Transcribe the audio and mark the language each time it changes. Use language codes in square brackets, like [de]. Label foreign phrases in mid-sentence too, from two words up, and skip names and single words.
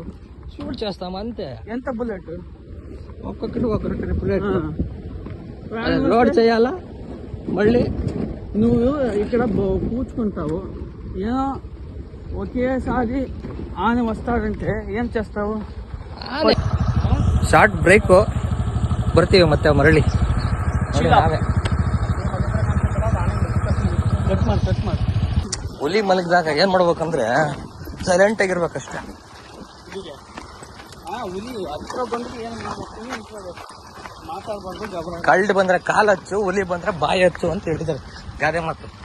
[te] షూట్ చేస్తాం అంతే. ఎంత బుల్లెట్? ఒక్కొక్కటి బుల్లెట్ లోడ్ చేయాలా. మళ్ళీ నువ్వు ఇక్కడ కూర్చుకుంటావు, ఏమో ఒకేసారి ఆನೆ వస్తాడంటే ఏం చేస్తావు? [kn] ಶಾರ್ಟ್ ಬ್ರೇಕ್ ಬರ್ತೀವಿ ಮತ್ತೆ ಮರಳಿ. ಹುಲಿ ಮಲಗಿದಾಗ ಏನ್ ಮಾಡ್ಬೇಕಂದ್ರೆ ಸೈಲೆಂಟ್ ಆಗಿರ್ಬೇಕಷ್ಟೇ. ಕಳ್ಳು ಬಂದ್ರೆ ಕಾಲ್ ಹಚ್ಚು, ಹುಲಿ ಬಂದ್ರೆ ಬಾಯಿ ಹಚ್ಚು ಅಂತ ಹೇಳಿದ್ದಾರೆ ಗಾದೆ ಮಾತು.